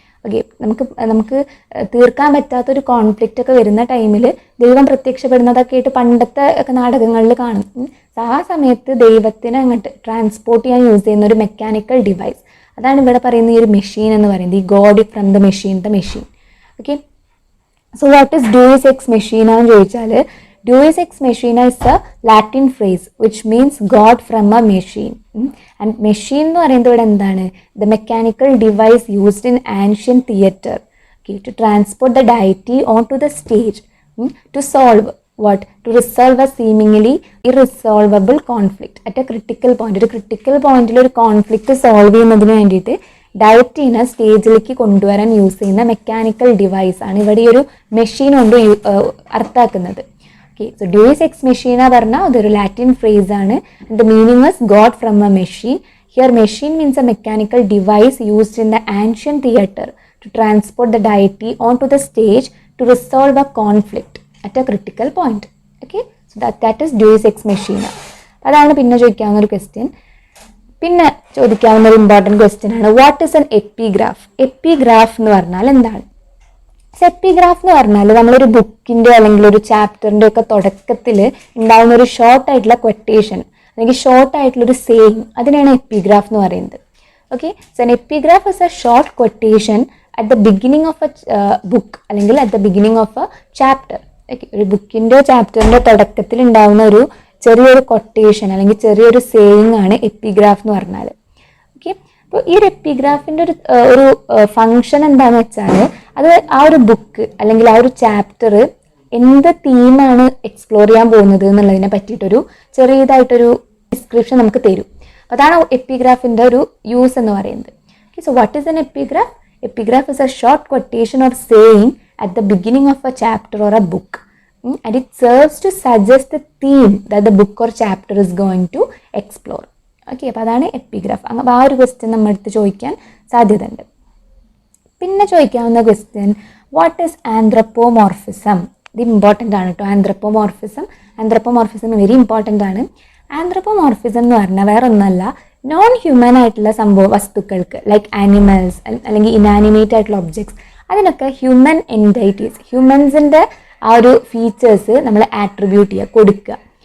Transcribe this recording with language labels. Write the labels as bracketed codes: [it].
[ml] Okay, നമുക്ക് തീർക്കാൻ പറ്റാത്തൊരു കോൺഫ്ലിക്റ്റ് ഒക്കെ വരുന്ന ടൈമിൽ ദൈവം പ്രത്യക്ഷപ്പെടുന്നതൊക്കെ ആയിട്ട് പണ്ടത്തെ ഒക്കെ നാടകങ്ങളിൽ കാണും. ആ സമയത്ത് ദൈവത്തിനെ അങ്ങോട്ട് ട്രാൻസ്പോർട്ട് ചെയ്യാൻ യൂസ് ചെയ്യുന്ന ഒരു മെക്കാനിക്കൽ ഡിവൈസ്, അതാണ് ഇവിടെ പറയുന്ന ഈ ഒരു മെഷീൻ എന്ന് പറയുന്നത്, ഈ God from the machine. [en] okay, so what is deus ex machina [ml] എന്ന് ചോദിച്ചാൽ [en] Deus ex machina is a Latin phrase which means God from a machine. [ml] And machine എന്ന് പറയുന്നത് ഇവിടെ എന്താണ്? [en] The mechanical device used in ancient theatre, okay, to transport the deity onto the stage, to solve what? To resolve a seemingly irresolvable conflict at a critical point. [ml] ഒരു critical pointൽ ഒരു conflict solve ചെയ്യുന്നതിന് വേണ്ടിയിട്ട് ഡയറ്റിനെ സ്റ്റേജിലേക്ക് കൊണ്ടുവരാൻ use ചെയ്യുന്ന mechanical device ആണ് ഇവിടെ ഈ ഒരു മെഷീൻ കൊണ്ട് അർത്ഥാക്കുന്നത്. [en] Okay, so Deus ex machina [ml] പറഞ്ഞാൽ അതൊരു [en] Latin phrase [ml] ആണ്. [en] The meaning is God from a machine. Here machine means a mechanical device used in the ancient theatre to transport the deity onto the stage to resolve a conflict at a critical point. Okay, so that is Deus ex machina. [ml] അതാണ് പിന്നെ ചോദിക്കാവുന്ന ഒരു question. പിന്നെ ചോദിക്കാവുന്ന ഒരു [en] important question [ml] ആണ്, [en] What is an epigraph? [ml] Epigraph എന്ന് പറഞ്ഞാൽ എന്താണ്? Epigraph എന്ന് പറഞ്ഞാൽ നമ്മളൊരു ബുക്കിൻ്റെ അല്ലെങ്കിൽ ഒരു ചാപ്റ്ററിൻ്റെ ഒക്കെ തുടക്കത്തിൽ ഉണ്ടാകുന്ന ഒരു ഷോർട്ട് ആയിട്ടുള്ള ക്വട്ടേഷൻ അല്ലെങ്കിൽ ഷോർട്ട് ആയിട്ടുള്ള ഒരു സേയിങ്, അതിനാണ് എപ്പിഗ്രാഫ് എന്ന് പറയുന്നത്. [en] okay, so an epigraph is a short quotation at the beginning of a book [ml] അല്ലെങ്കിൽ [en] At the beginning of a chapter. [ml] Okay, ഒരു ബുക്കിൻ്റെ ചാപ്റ്ററിൻ്റെ തുടക്കത്തിൽ ഉണ്ടാകുന്ന ഒരു ചെറിയൊരു കൊട്ടേഷൻ അല്ലെങ്കിൽ ചെറിയൊരു സേയിങ് ആണ് എപ്പിഗ്രാഫ് എന്ന് പറഞ്ഞാൽ. ഓക്കെ, അപ്പോൾ ഈ ഒരു എപ്പിഗ്രാഫിൻ്റെ ഒരു ഫങ്ഷൻ എന്താണെന്ന് വെച്ചാൽ അത് ആ ഒരു ബുക്ക് അല്ലെങ്കിൽ ആ ഒരു ചാപ്റ്റർ എന്ത് തീമാണ് എക്സ്പ്ലോർ ചെയ്യാൻ പോകുന്നത് എന്നുള്ളതിനെ പറ്റിയിട്ടൊരു ചെറിയതായിട്ടൊരു ഡിസ്ക്രിപ്ഷൻ നമുക്ക് തരും. അപ്പോൾ അതാണ് എപ്പിഗ്രാഫിൻ്റെ ഒരു യൂസ് എന്ന് പറയുന്നത്. [en] Okay, so what is an epigraph? Epigraph is a short quotation or saying at the beginning of a chapter or a book, and it serves to suggest the theme that the book or chapter is going to explore. [ml] Okay, അപ്പോൾ അതാണ് epigraph. അപ്പോൾ ആ ഒരു question നമ്മൾ എടുത്ത് ചോദിക്കാൻ സാധ്യതയുണ്ട്. പിന്നെ ചോദിക്കാവുന്ന ക്വസ്റ്റ്യൻ, [en] What is anthropomorphism? [ml] ഇത് ഇമ്പോർട്ടൻ്റ് ആണ് കേട്ടോ. ആന്ത്രപ്പോമോർഫിസം വെരി ഇമ്പോർട്ടൻ്റ് ആണ്. ആന്ത്രപ്പോമോർഫിസം എന്ന് പറഞ്ഞാൽ വേറെ ഒന്നല്ല, നോൺ ഹ്യൂമൻ ആയിട്ടുള്ള വസ്തുക്കൾക്ക് ലൈക്ക് ആനിമൽസ് അല്ലെങ്കിൽ ഇനാനിമേറ്റ് ആയിട്ടുള്ള ഒബ്ജക്ട്സ്, അതിനൊക്കെ ഹ്യൂമൻ എൻറ്റൈറ്റീസ്, ഹ്യൂമൻസിൻ്റെ ആ ഒരു ഫീച്ചേഴ്സ് നമ്മൾ ആട്രിബ്യൂട്ട് ചെയ്യുക, കൊടുക്കുക.